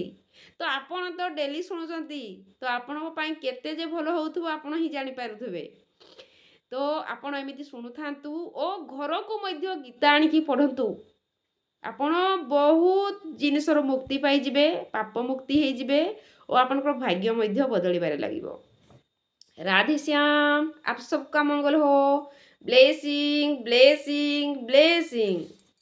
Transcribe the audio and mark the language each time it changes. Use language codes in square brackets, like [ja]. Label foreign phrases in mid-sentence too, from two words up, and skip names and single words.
[or] ତ ଆପଣ ତ ଡେଲି ଶୁଣୁଛନ୍ତି, ତ ଆପଣଙ୍କ ପାଇଁ କେତେ ଯେ ଭଲ ହେଉଥିବ ଆପଣ ହିଁ ଜାଣିପାରୁଥିବେ। ତ ଆପଣ ଏମିତି ଶୁଣୁଥାନ୍ତୁ ଓ ଘରକୁ ମଧ୍ୟ ଗୀତା ଆଣିକି ପଢ଼ନ୍ତୁ। ଆପଣ ବହୁତ ଜିନିଷର ମୁକ୍ତି ପାଇଯିବେ, ପାପ ମୁକ୍ତି ହେଇଯିବେ ଓ ଆପଣଙ୍କର ଭାଗ୍ୟ ମଧ୍ୟ ବଦଳିବାରେ ଲାଗିବ। [hi] राधे श्याम, आप सबका मंगल हो। [en] blessing blessing blessing.